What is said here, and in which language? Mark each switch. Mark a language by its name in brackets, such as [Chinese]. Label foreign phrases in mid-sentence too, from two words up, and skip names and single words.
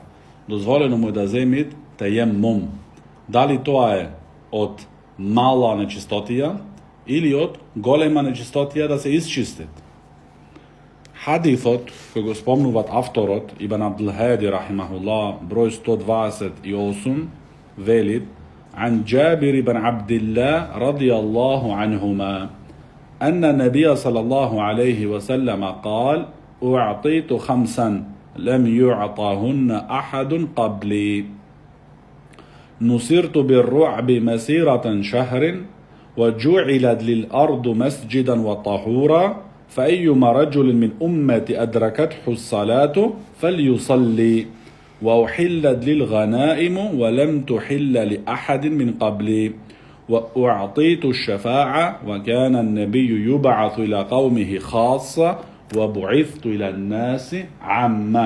[Macedonian] Дозволено му е да земи тајеммум. Дали тоа е од мала нечистотија или од голема нечистотија да се исчистит. Хадифот кој го спомнуват авторот Ибн Абдул Хади рахимахуллах, број 128, вели: [Arabic] عن جابر بن عبد الله رضي الله عنهما أن النبي صلى الله عليه وسلم قال: أعطيت خمسا لم يعطهن أحد قبلي، نصرت بالرعب مسيرة شهر، وجعلت للأرض مسجدا وطهورا، فأيما رجل من أمتي أدركته الصلاة فليصلي، وأحلت للغنائم ولم تحل لأحد من قبلي، وأعطيت الشفاعة، وكان النبي يبعث إلى قومه خاصة وبعثت إلى الناس عامة.